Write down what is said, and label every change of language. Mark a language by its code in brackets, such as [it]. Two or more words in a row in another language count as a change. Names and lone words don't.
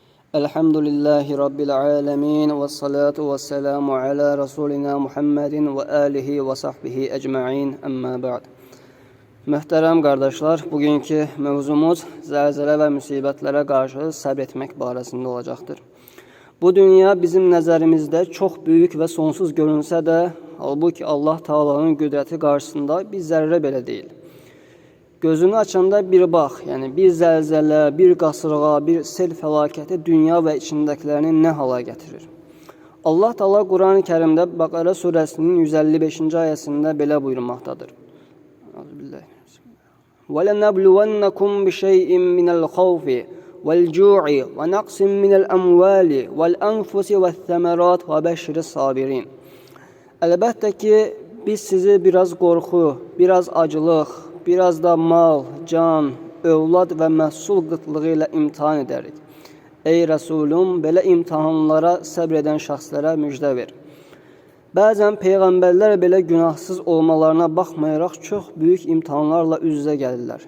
[ar] الحمد لله رب العالمين والصلاة والسلام على رسولنا محمد وآله وصحبه أجمعين أما بعد. [az] Möhtərəm qardaşlar, bugünkü mövzumuz zəlzələ və müsibətlərə qarşı səbr etmək barəsində olacaqdır. Bu dünya bizim nəzərimizdə çox böyük və sonsuz görünsə də, halbuki Allah Taala'nın qüdrəti qarşısında bir zərrə belə deyil. Gözünü açanda bir bax, yəni bir zəlzələ, bir qasırğa, bir sel fəlakəti dünya və içindəkilərini nə hala gətirir? Allah Taala Quran-ı Kərimdə Bəqərə surəsinin 155-ci ayəsində belə buyurmaqdadır. [ar] وَلَنَبْلُوَنَّكُمْ بِشَيْءٍ مِنَ الْخَوْفِ وَالْجُوعِ وَنَقْصٍ مِنَ الْأَمْوَالِ وَالْأَنْفُسِ وَالثَّمَرَاتِ وَبَشِّرِ الصَّابِرِينَ. [az] Əlbəttə ki, biz sizi biraz qorxu, biraz acılıq, biraz da mal, can, övlad və məhsul qıtlığı ilə imtihan edərik. Ey Rəsulüm, belə imtihanlara səbr edən şəxslərə müjdə ver. Bəzən peyğəmbərlər belə günahsız olmalarına baxmayaraq çox böyük imtihanlarla üz-üzə gəlirlər.